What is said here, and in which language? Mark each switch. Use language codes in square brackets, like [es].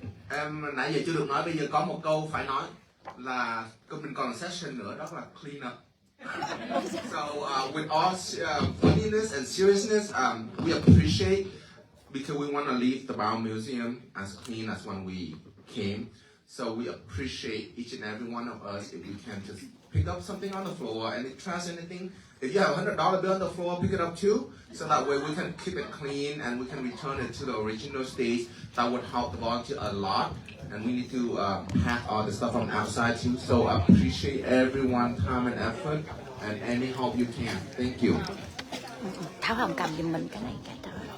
[vi] Em nãy giờ chưa được nói, bây giờ có một câu phải nói là mình còn session nữa, đó là clean up. [en] So with all funniness and seriousness, we appreciate because we want to leave the Bao Museum as clean as when we came. So we appreciate each and every one of us if we can just pick up something on the floor, any trash, anything. If you have $100 bill on the floor, pick it up too, so that way we can keep it clean and we can return it to the original state. That would help the volunteer a lot. And we need to pack all the stuff from outside too. So I appreciate everyone's time and effort and any help you can. Thank you. [vi] Thảo Hồng cầm giùm mình cái này cái đó.